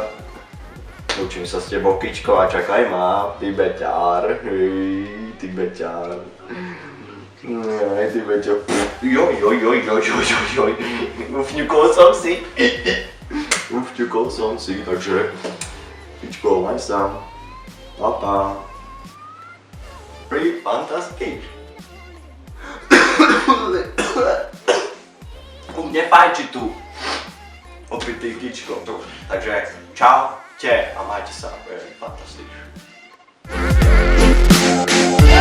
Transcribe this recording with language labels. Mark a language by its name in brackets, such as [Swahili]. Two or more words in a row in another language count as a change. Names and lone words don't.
[Slovak] Učím sa s tebou, Kičko, a čakaj ma, ty beťár. Ty beťár. Ty beťo. Joj. Ufťukol som si, takže Kičko, maj sa. Pa. [English] Pretty fantastic. [Slovak] Nepáči tu. Opitý Kičko. Takže čaute a majte sa. [English] Very fantastic.